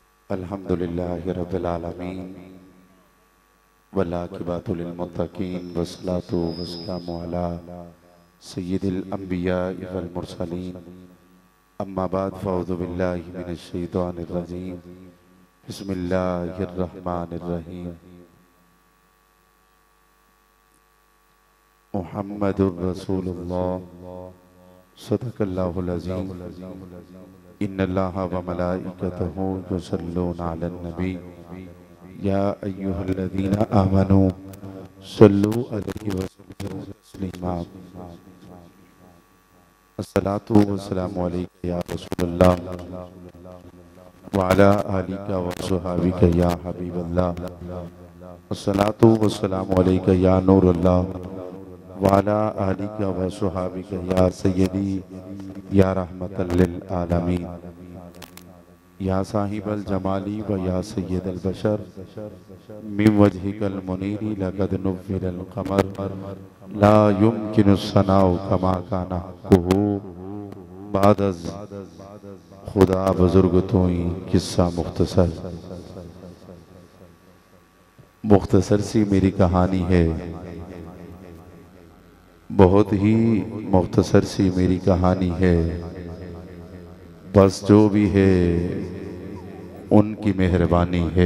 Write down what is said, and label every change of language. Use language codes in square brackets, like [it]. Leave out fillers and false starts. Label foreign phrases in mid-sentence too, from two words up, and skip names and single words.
[ar] الحمد لله رب العالمين والعاقبة للمتقين والصلاة والسلام على سيد الأنبياء والمرسلين أما بعد فأعوذ بالله من الشيطان الرجيم بسم الله الرحمن الرحيم محمد رسول الله صدق الله العظيم إن الله وملائكته يصلون على النبي يا أيها الذين آمنوا صلوا عليه وسلموا تسليما الصلاة والسلام عليك يا رسول الله وعلى آلك وأصحابك يا حبيب الله الصلاة والسلام عليك يا نور الله وعلى آلك وأصحابك يا سيدي يا رحمة للعالمين يا صاحب الجمال ويا سيد البشر من وجهك المنير لقد نور القمر لا يمكن الثناء كما كان حقه [fa] بعد از خدا بزرگ تویی قصه مختصر [hi] सी मेरी कहानी है। बहुत ही मुख्तसर सी मेरी कहानी है। बस जो भी है उनकी मेहरबानी है।